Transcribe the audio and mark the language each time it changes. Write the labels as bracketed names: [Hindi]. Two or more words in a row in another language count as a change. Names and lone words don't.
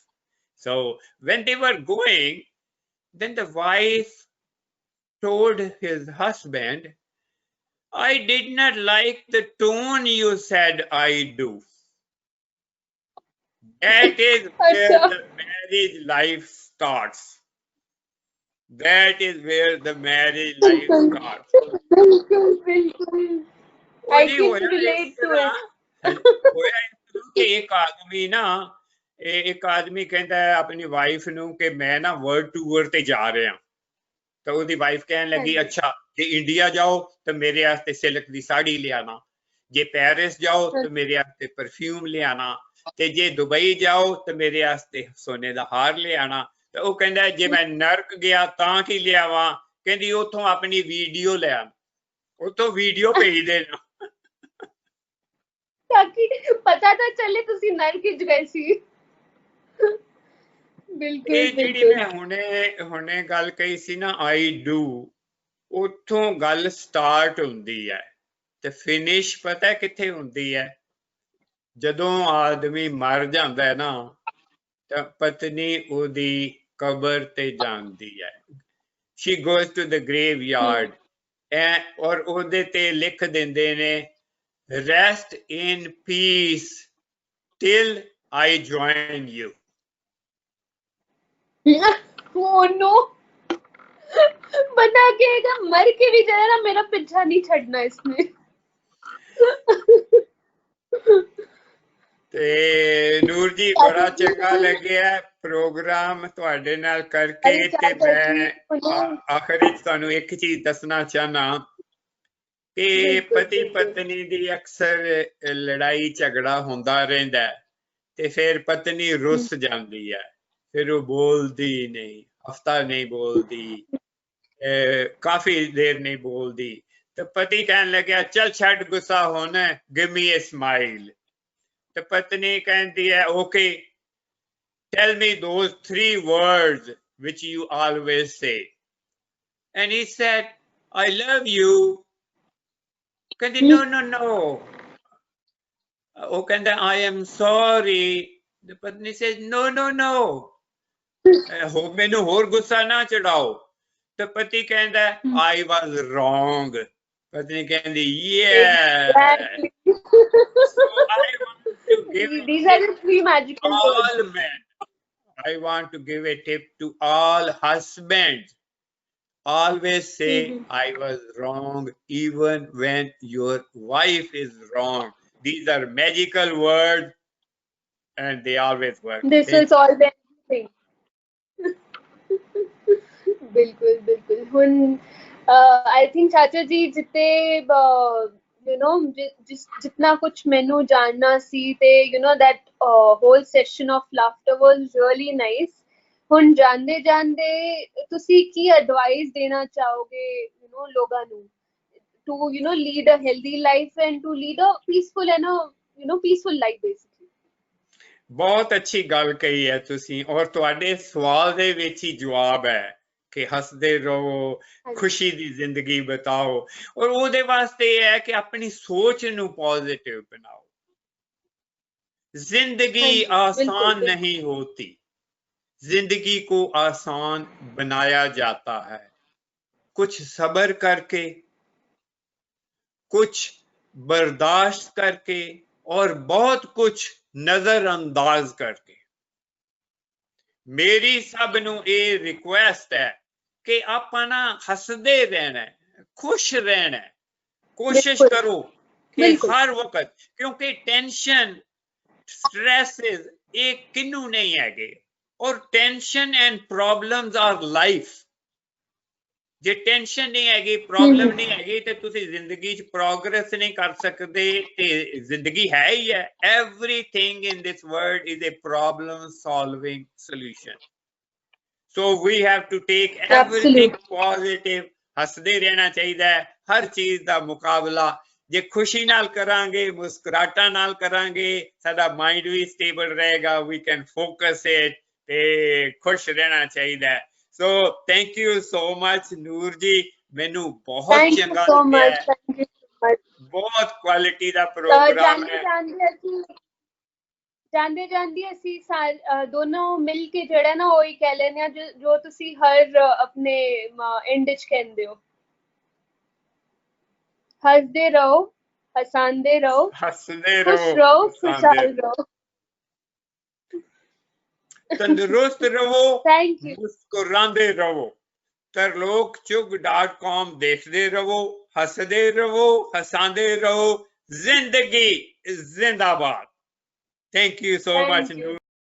[English] So when they were going, then the wife told his husband, I did not like the tone you said I do. That is where [Hindi] अच्छा। [English] the marriage life starts. That is where the marriage life [Hindi] बिल्कुल [English] starts. [Hindi] बिल्कुल बिल्कुल। [Punjabi] ਉਹ [English] I [Punjabi] ਜੀ [English] can [Punjabi] ਹੋਇਆ ਇਸ [English] relate to [Punjabi] ਤਰ੍ਹਾਂ, [English] it. [Punjabi] ਹੋਇਆ ਇਸ ਤਰ੍ਹਾਂ ਕਿ ਇੱਕ ਆਦਮੀ ਨਾ, ਇੱਕ ਆਦਮੀ ਕਹਿੰਦਾ ਹੈ ਆਪਣੀ ਵਾਈਫ ਨੂੰ ਕਿ ਮੈਂ ਨਾ [English] world tour [Punjabi] ਤੇ ਜਾ ਰਿਹਾ। ਤਾਂ ਉਹਦੀ ਵਾਈਫ ਕਹਿਣ [Hindi] हाँ [Punjabi] ਲੱਗੀ, [Hindi] जी। [Punjabi] ਅੱਛਾ ਜੇ ਇੰਡੀਆ ਜਾਓ ਤਾਂ ਮੇਰੇ ਵਾਸਤੇ ਸਿਲਕ ਦੀ ਸਾੜੀ ਲਿਆਣਾ, ਜੇ ਪੈਰਿਸ ਜਾਓ [Hindi] हाँ [Punjabi] ਤਾਂ ਮੇਰੇ ਵਾਸਤੇ ਪਰਫਿਊਮ ਲਿਆਣਾ, ਤੇ ਜੇ ਦੁਬਈ ਜਾਓ ਤਾਂ ਮੇਰੇ ਵਾਸਤੇ ਸੋਨੇ ਦਾ ਹਾਰ ਲਿਆਣਾ। ਤਾਂ ਉਹ ਕਹਿੰਦਾ ਜੇ ਮੈਂ ਨਰਕ ਗਿਆ ਤਾਂ ਕੀ ਲਿਆਵਾਂ, ਕਹਿੰਦੀ ਉੱਥੋਂ ਆਪਣੀ ਵੀਡੀਓ ਲੈ ਆ, ਉੱਥੋਂ ਵੀਡੀਓ ਭੇਜ ਦੇਣਾ। ਤਾਕਿ ਪਤਾ ਤਾਂ ਚੱਲੇ ਤੁਸੀਂ ਨਰ ਕਿਚ ਗਏ ਸੀ। [Hindi] बिल्कुल [Punjabi] ਇਹ ਜਿਹੜੀ [Hindi] बिल्कुल। [Punjabi] ਮੈਂ ਹੁਣੇ ਗੱਲ ਕਹੀ ਸੀ ਨਾ, [English] I do, [Punjabi] ਉੱਥੋਂ ਗੱਲ ਸਟਾਰਟ ਹੁੰਦੀ ਹੈ ਤੇ ਫਿਨਿਸ਼ ਪਤਾ ਕਿੱਥੇ ਹੁੰਦੀ ਹੈ, ਜਦੋਂ ਆਦਮੀ ਮਰ ਜਾਂਦਾ ਹੈ ਨਾ, ਤਾਂ ਪਤਨੀ ਉਹਦੀ ਕਬਰ ਤੇ ਜਾਂਦੀ ਹੈ। [English] she goes to the graveyard, [Punjabi] ਔਰ ਉਹਦੇ ਤੇ ਲਿਖ ਦਿੰਦੇ ਨੇ, [English] rest in peace till I join you. Oh no। [Hindi] बता के मर के भी जाए ना, मेरा पीछा नहीं छड़ना इसने। [Punjabi] ਤੇ ਨੂਰ ਜੀ ਬੜਾ ਚੰਗਾ ਲੱਗਿਆ ਪ੍ਰੋਗਰਾਮ ਤੁਹਾਡੇ ਨਾਲ ਕਰਕੇ। [Hindi] अरे [Punjabi] ਤੇ [Hindi] चाचा जी [Punjabi] ਮੈਂ [Hindi] उन्हें [Punjabi] ਆਖਰ ਵਿੱਚ ਤੁਹਾਨੂੰ ਇੱਕ ਚੀਜ਼ ਦੱਸਣਾ ਚਾਹਨਾ ਕਿ [Hindi] बिल्कुल [Punjabi] ਪਤੀ [Hindi] बिल्कुल। [Punjabi] ਪਤਨੀ ਦੀ ਅਕਸਰ ਲੜਾਈ ਝਗੜਾ ਹੁੰਦਾ ਰਹਿੰਦਾ ਹੈ, ਤੇ ਫਿਰ ਪਤਨੀ ਰੁੱਸ ਜਾਂਦੀ ਹੈ, ਫਿਰ ਉਹ ਬੋਲਦੀ ਨਹੀਂ, ਹਫਤਾ ਨਹੀਂ ਬੋਲਦੀ, ਕਾਫੀ ਦੇਰ ਨਹੀਂ ਬੋਲਦੀ। ਤੇ ਪਤੀ ਕਹਿਣ ਲੱਗਿਆ ਚੱਲ ਛੱਡ ਗੁੱਸਾ ਹੋਣਾ, [English] give me a smile. [Punjabi] ਤੇ ਪਤਨੀ ਕਹਿੰਦੀ ਹੈ, ਓਕੇ [English] tell me those 3 words which you always say. And he said, I love you. [Punjabi] ਕਹਿੰਦੀ [English] no no no, [Punjabi] ਉਹ ਕਹਿੰਦਾ [English] I am sorry. the ਪਤਨੀ says no no no, [Punjabi] ਹੋ ਮੈਨੂੰ ਹੋਰ ਗੁੱਸਾ ਨਾ ਚੜਾਓ। ਤੇ ਪਤੀ ਕਹਿੰਦਾ [English] I was wrong. [Punjabi] ਪਤਨੀ ਕਹਿੰਦੀ yeah. [English] Exactly। So I want to give a These are tip the three to magical all words। men. I want to give a tip to all husbands. Always say I was wrong even when your wife is wrong. These are magical words and they always work. This will Thank you. solve everything। [Hindi] बिल्कुल बिल्कुल। [English] हुन I think [Punjabi] ਚਾਚਾ ਜੀ ਜਿੱਥੇ [English] you know [Punjabi] ਜਿਤਨਾ ਕੁਛ ਮੈਨੂੰ ਜਾਣਨਾ ਸੀ ਤੇ [English] you know that whole session of laughter was really nice. [Punjabi] ਹੁਣ ਜਾਂਦੇ ਜਾਂਦੇ ਤੁਸੀਂ ਕੀ ਐਡਵਾਈਸ ਦੇਣਾ ਚਾਹੋਗੇ [English] you know [Punjabi] ਲੋਕਾਂ ਨੂੰ [English] to lead a healthy life and to lead a peaceful and a peaceful life basically. [Punjabi] ਬਹੁਤ ਅੱਛੀ ਗੱਲ ਕਹੀ ਹੈ ਤੁਸੀਂ ਔਰ ਤੁਹਾਡੇ ਸਵਾਲ ਦੇ ਵਿੱਚ ਹੀ ਜਵਾਬ ਹੈ ਕਿ ਹੱਸਦੇ ਰਹੋ ਖੁਸ਼ੀ ਦੀ ਜ਼ਿੰਦਗੀ ਬਿਤਾਓ ਔਰ ਉਹਦੇ ਵਾਸਤੇ ਇਹ ਹੈ ਕਿ ਆਪਣੀ ਸੋਚ ਨੂੰ ਪੋਜ਼ਿਟਿਵ ਬਣਾਓ [Hindi] जिंदगी आसान नहीं होती जिंदगी को आसान बनाया जाता है कुछ सब्र करके कुछ बर्दाश्त करके और बहुत कुछ नजरअंदाज करके मेरी सब [Punjabi] ਨੂੰ ਇਹ ਰਿਕੁਐਸਟ ਹੈ ਕਿ ਆਪਾਂ ਨਾ ਹੱਸਦੇ ਰਹਿਣਾ ਖੁਸ਼ ਰਹਿਣਾ ਕੋਸ਼ਿਸ਼ ਕਰੋ ਕਿ ਹਰ ਵਕਤ ਕਿਉਂਕਿ ਟੈਨਸ਼ਨ stresses ਇੱਕ ਕਿੰਨੂ ਨਹੀਂ ਹੈ ਔਰ [English] tension and problems are life [Punjabi] ਜੇ ਟੈਨਸ਼ਨ ਨਹੀਂ ਹੈਗੀ ਪ੍ਰੌਬਲਮ ਨਹੀਂ ਹੈਗੀ ਤੇ ਤੁਸੀਂ ਜ਼ਿੰਦਗੀ 'ਚ ਪ੍ਰੋਗਰੈਸ ਨਹੀਂ ਕਰ ਸਕਦੇ ਤੇ ਜ਼ਿੰਦਗੀ ਹੈ ਹੀ ਹੈ [English] everything in this world is a problem solving solution so we have to take everything positive [Punjabi] ਹੱਸਦੇ ਰਹਿਣਾ ਚਾਹੀਦਾ ਹਰ ਚੀਜ਼ ਦਾ ਮੁਕਾਬਲਾ ਜੇ ਖੁਸ਼ੀ ਨਾਲ ਕਰਾਂਗੇ ਮੁਸਕੁਰਾਹਟਾਂ ਨਾਲ ਕਰਾਂਗੇ ਸਾਡਾ ਮਾਈਂਡ ਭੀ ਸਟੇਬਲ ਰਹੇਗਾ [English] we can focus it [Punjabi] ਤੇ ਖੁਸ਼ ਰਹਿਣਾ ਚਾਹੀਦਾ [English] so thank you so much [Punjabi] ਨੂਰ ਜੀ ਮੈਨੂੰ ਬਹੁਤ ਚੰਗਾ ਲੱਗਾ ਬਹੁਤ ਕੁਆਲਿਟੀ ਦਾ ਪ੍ਰੋਗਰਾਮ ਹੈ ਜਾਂਦੇ ਜਾਂਦੇ ਅਸੀਂ ਦੋਨੋਂ ਮਿਲ ਕੇ ਜਿਹੜਾ ਨਾ ਉਹੀ ਕਹਿ ਲੈਨੇ ਆ ਜੋ ਤੁਸੀਂ ਹਰ ਆਪਣੇ ਐਂਡ ਵਿੱਚ ਕਹਿੰਦੇ ਹੋ [Hindi] हंसते रहो हंसाते रहो खुश रहो खुशहाल रहो तंदुरुस्त रहो मुस्कुराते रहो तरलोकचुग.com देखते रहो हंसते रहो हंसाते रहो जिंदगी जिंदाबाद [English] thank you so much